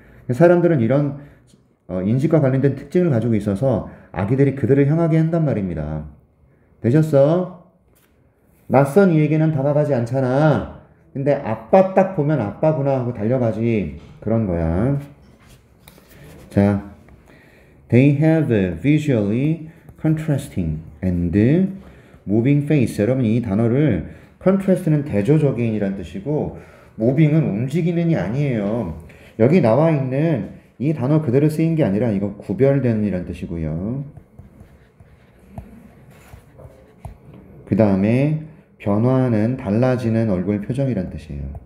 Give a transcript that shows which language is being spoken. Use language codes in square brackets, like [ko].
[ko] 사람들은 이런 인식과 관련된 특징을 가지고 있어서 아기들이 그들을 향하게 한단 말입니다. 되셨어? 낯선 이에게는 다가가지 않잖아. 근데 아빠 딱 보면 아빠구나 하고 달려가지. 그런 거야. [en] 자, they have visually contrasting and moving face. [ko] 여러분 이 단어를 contrast는 대조적인이란 뜻이고 moving은 움직이는이 아니에요. 여기 나와 있는 이 단어 그대로 쓰인 게 아니라 이거 구별되는 이란 뜻이고요. 그 다음에 변화하는, 달라지는 얼굴 표정이란 뜻이에요.